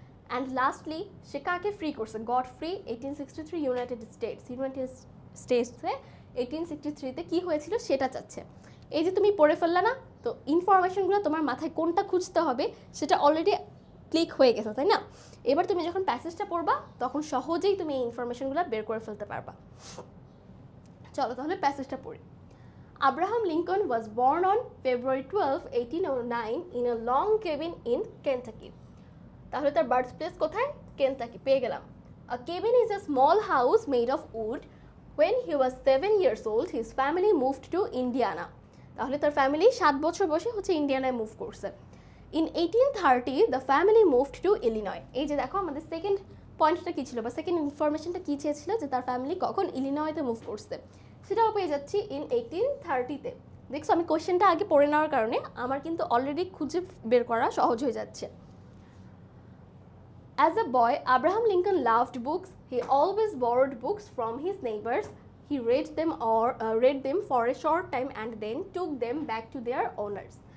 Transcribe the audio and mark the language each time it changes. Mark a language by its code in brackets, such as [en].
[bn] And lastly সে কাকে free করছে, god free 1863 United স্টেটসে 1863-তে কী হয়েছিল সেটা চাচ্ছে। এই যে তুমি পড়ে ফেললা না, তো ইনফরমেশনগুলো তোমার মাথায় কোনটা খুঁজতে হবে সেটা অলরেডি ক্লিক হয়ে গেছে, তাই না? এবার তুমি যখন প্যাসেজটা পড়বা তখন সহজেই তুমি এই ইনফরমেশনগুলো বের করে ফেলতে পারবা। চলো তাহলে প্যাসেজটা পড়ি। [en] Abraham Lincoln was born on February 12, 1809 in a log cabin in Kentucky. [bn] তাহলে তার বার্থ প্লেস কোথায়, কেনটাকি, পেয়ে গেলাম। [en] A cabin is a small house made of wood. When he was 7 years old, his family moved to Indiana. [bn] তাহলে তার family 7 বছর বয়সে হচ্ছে ইন্ডিয়ানায় মুভ করছে। [en] In 1830, the family moved to Illinois. [bn] এই যে দেখো আমাদের সেকেন্ড পয়েন্টটা কী ছিল, বা সেকেন্ড ইনফরমেশনটা কী চেয়েছিল, যে তার ফ্যামিলি কখন ইলিনয়তে মুভ করছে, সেটাও পেয়ে যাচ্ছি ইন 1830-তে। দেখছো, আমি কোয়েশ্চেনটা আগে পড়ে নেওয়ার কারণে আমার কিন্তু অলরেডি খুঁজে বের করা সহজ হয়ে যাচ্ছে। [en] As a boy, Abraham Lincoln loved books. He always borrowed books from his neighbors. He read them for a short time and then took them back to their owners.